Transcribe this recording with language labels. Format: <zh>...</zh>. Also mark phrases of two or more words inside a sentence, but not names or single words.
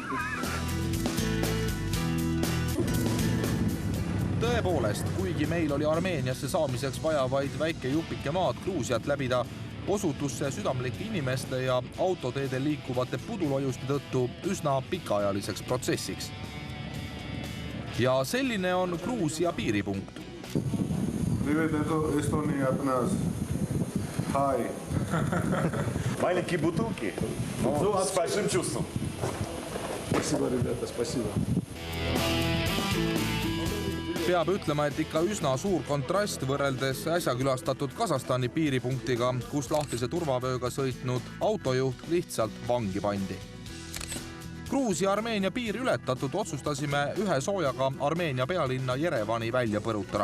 <et>Tõepoolest, kuigi meil oli Armeeniasse saamiseks vaja vaid väike jupike maad Gruusiat läbida, osutus see südamlike inimeste ja autoteedel liikuvate pudulojuste tõttu üsna pikaajaliseks protsessiks. Ja selline on Gruusia piiripunkt.</et> <ru>Привет, это Эстония от нас. Хай. Маленькие бутылки. С большим чувством. Спасибо, ребята, спасибо.</ru> <et>Peab ütlema, et ikka üsna suur kontrast võrreldes äsja külastatud Kasahstani piiripunktiga, kus lahtise turvavööga sõitnud autojuht lihtsalt vangi pandi. Gruusia-Armeenia piir ületatud otsustasime ühe soojaga Armeenia pealinna Jerevani välja põrutada.</et>